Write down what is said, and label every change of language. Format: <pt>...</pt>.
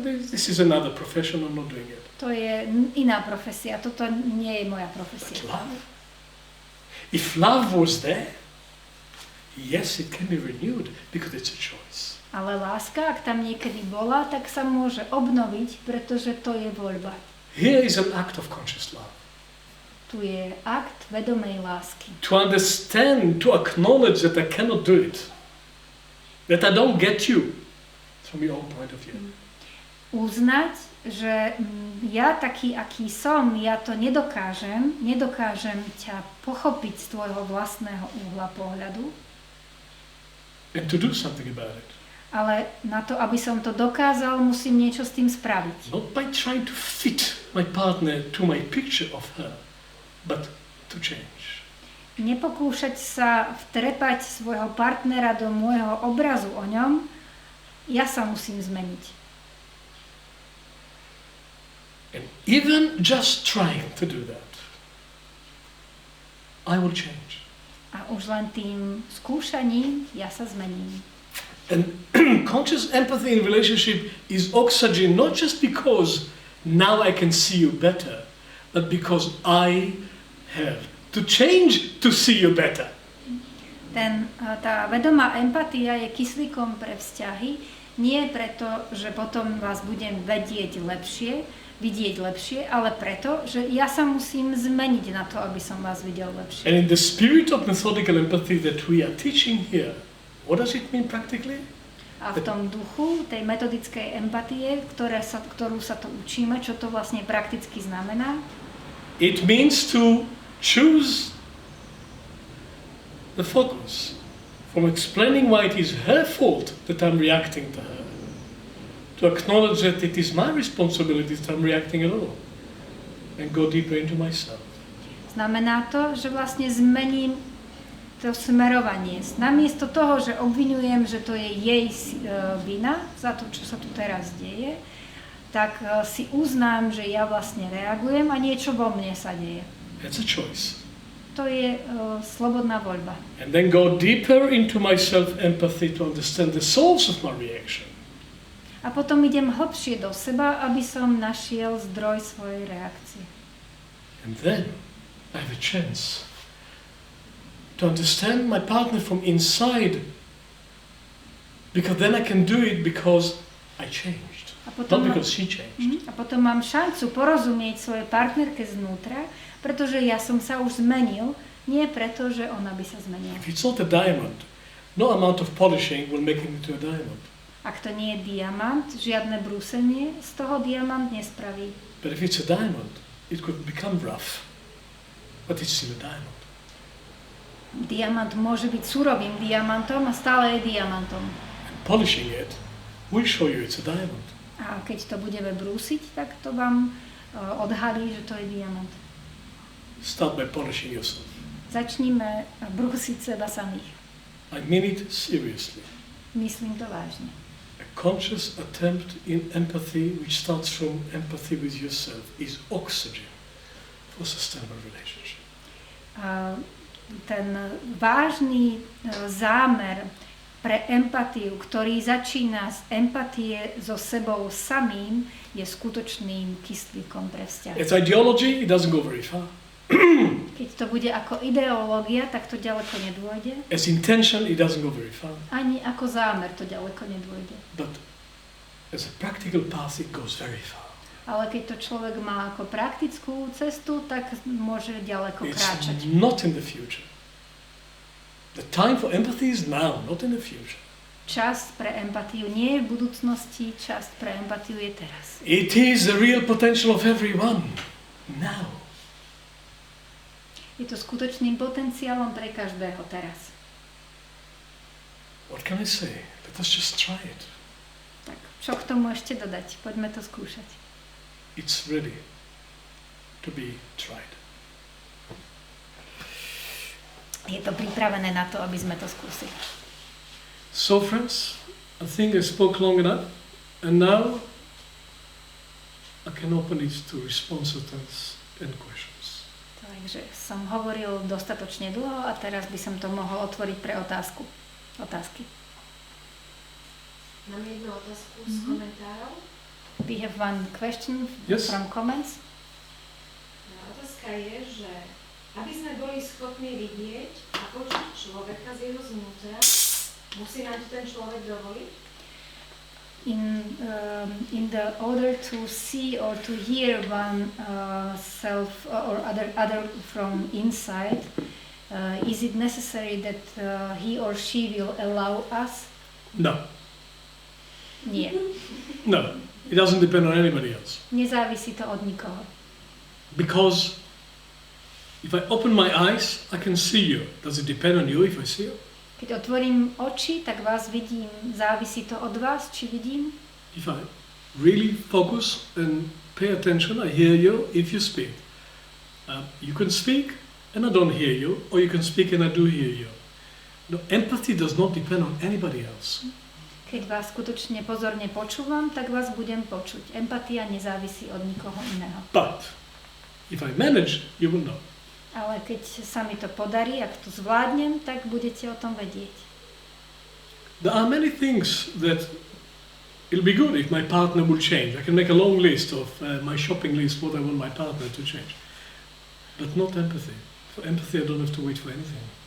<en>This is another profession, I'm not doing it.</en> <sk>To je iná profesia, toto nie je moja profesia.</sk> <en>But love? If love was there, yes, it can be renewed because it's a choice.</en> <sk>Ale láska, ak tam niekedy bola, tak sa môže obnoviť, pretože to je voľba.</sk> <en>Here is an act of conscious love.</en> <sk>Tu je akt vedomej lásky.</sk> <en>To understand, to acknowledge that I cannot do it. That I don't get you from your own point of view.</en> <sk>Uznať, že ja taký, aký som, ja to nedokážem ťa pochopiť z tvojho vlastného uhla pohľadu.</sk> <en>And to do something about it.</en> <sk>Ale na to, aby som to dokázal, musím niečo s tým spraviť.</sk> <en>Not by trying to fit my partner to my picture of her, but to change.</en> <sk>Nepokúšať sa vtrepať svojho partnera do môjho obrazu o ňom, ja sa musím zmeniť.</sk> <en>And even just trying to do that, I will change.</en> <sk>A už len tým skúšaním ja sa zmením.</sk> <en>And conscious empathy in relationship is oxygen, not just because now I can see you better, but because I have to change to see you better.</en> <sk>Tá vedomá empatia je kyslíkom pre vzťahy, Nie preto, že potom vás budem vidieť lepšie, ale preto, že ja sa musím zmeniť na to, aby som vás videl lepšie.</sk> <en>And in the spirit of methodical empathy that we are teaching here, what does it mean practically?</en> <sk>A v tom duchu tej metodickej empatie, ktorú sa to učíme, čo to vlastne prakticky znamená?</sk> <en>It means to choose the focus from explaining why it is her fault that I'm reacting to her, to acknowledge that it is my responsibility that I'm reacting at all, and go deeper into myself.</en> <sk>Znamená to, že vlastne zmením to smerovanie. Namiesto toho, že obviňujem, že to je jej vina za to, čo sa tu teraz deje, tak si uznám, že ja vlastne reagujem a niečo vo mne sa deje.</sk> <en>It's a choice.</en> <sk>To je slobodná voľba.</sk> <en>And then go deeper into my self-empathy to understand the source of my reaction.</en> <sk>A potom idem hlbšie do seba, aby som našiel zdroj svojej reakcie.</sk> <en>And then I have a chance to understand my partner from inside, because then I can do it because I changed, not because she changed.</en> <sk>A potom mám šancu porozumieť svojej partnerke znútra, pretože ja som sa už zmenil, nie preto, že ona by sa zmenila.</sk> <en>If it's not a diamond, no amount of polishing will make it into a diamond.</en> <sk>Ak to nie je diamant, žiadne brúsenie z toho diamant nespraví.</sk> <en>But if it's a diamond, it could become rough, but it's still a diamond.</en> <sk>Diamant môže byť surovým diamantom a stále je diamantom.</sk> <en>And polishing it will show you it's a diamond.</en> <sk>A keď to budeme brúsiť, tak to vám odhalí, že to je diamant.</sk> <en>Start by polishing yourself.</en> <sk>Začníme brúsiť seba samých.</sk> <en>I mean it seriously.</en> <sk>Myslím to vážne.</sk> <en>A conscious attempt in empathy, which starts from empathy with yourself, is oxygen for sustainable relationship.</en> <sk>Ten vážny zámer pre empatiu, ktorý začína z empatie so sebou samým, je skutočným kyslíkom pre vzťah.</sk> <en>It's ideology, it doesn't go very far.</en> <sk>Keď to bude ako ideológia, tak to ďaleko nedôjde.</sk> <en>As intention, it doesn't go very far.</en> <sk>Ani ako zámer to ďaleko nedôjde.</sk> <en>But as a practical path, it goes very far.</en> <sk>Ale keď to človek má ako praktickú cestu, tak môže ďaleko kráčať.</sk> <en>It's not in the future. The time for empathy is now, not in the future.</en> <sk>Čas pre empatiu nie je v budúcnosti, čas pre empatiu je teraz.</sk> <en>It is the real potential of everyone, now.</en> <sk>Je to skutočným potenciálom pre každého teraz.</sk> <en>What can I say? Let us just try it.</en> <sk>Tak, čo k tomu ešte dodať? Poďme to skúšať.</sk> <en>It's ready to be tried.</en> <sk>Je to pripravené na to, aby sme to skúsili.</sk> <en>So friends, I think I spoke long enough, and now I can open it to responses and questions.</en> <sk>Takže som hovoril dostatočne dlho a teraz by som to mohol otvoriť pre otázky. Mám jednu otázku z komentárov.</sk> <en>We have one question from comments.</en> <sk>Otázka je, že aby sme boli schopní vidieť a počuť človeka z jeho znútra, musí nám ten človek dovoliť?</sk> <en>In the order to see or to hear one self or other from inside, is it necessary that he or she will allow us? No.</en> <sk>Nie.</sk> <en>No. It doesn't depend on anybody else.</en> <sk>Nezávisí to od nikoho.</sk> <en>Because if I open my eyes, I can see you. Does it depend on you if I see you?</en> <sk>Keď otvorím oči, tak vás vidím. Závisí to od vás, či vidím?</sk> <en>If I really focus and pay attention, I hear you if you speak. You can speak and I don't hear you, or you can speak and I do hear you. No, empathy does not depend on anybody else.</en> <sk>Keď vás skutočne pozorne počúvam, tak vás budem počuť. Empatia nezávisí od nikoho iného.</sk> <en>But if I manage, you will know.</en> <sk>Ale keď sa mi to podarí, ak to zvládnem, tak budete o tom vedieť.</sk> <en>There are many things that it'll be good if my partner will change. I can make a long list of my shopping list, what I want my partner to change. But not empathy. For empathy, I don't have to wait for anything.</en>